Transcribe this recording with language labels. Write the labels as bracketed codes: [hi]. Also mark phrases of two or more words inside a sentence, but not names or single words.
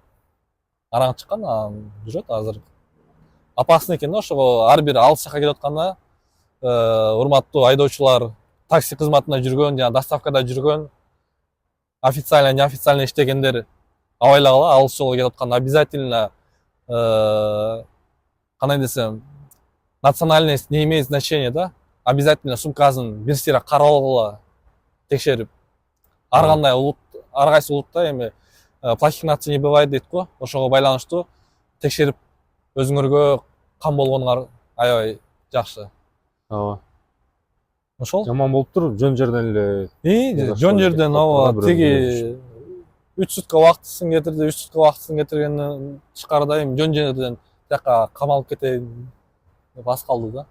[ky] Араң чыккан, анан жүрөт азыр. Опасно экен да, ошого ар бир алыс жака келип атканда, урматтуу айдоочулар, такси кызматында жүргөн, жана доставкада жүргөн, [ru] официально, неофициально [ky] иштегендер абайлагыла, алыс жолго кетип атканда обязательно кандай десем, [ru] национальность не имеет значения, да? [ky] Обязательно сумкасын бир сыйра каралгыла, текшерип. Ар кандай улут, ар кайсы улутта эми [ru] плохих наций не бывает [ky] дейт го. Ошого байланыштуу текшерип өзүңөргө кам болгонуңар аябай жакшы. ооба. Ошол. Жаман болуптур, жөн жерден эле. Жөн жерден ооба, тиги 3 сутка убактысын кетирди, 3 сутка убактысын кетиргенден тышкарыда эми жөн жерден тияка камалып кетейин деп аз калды да.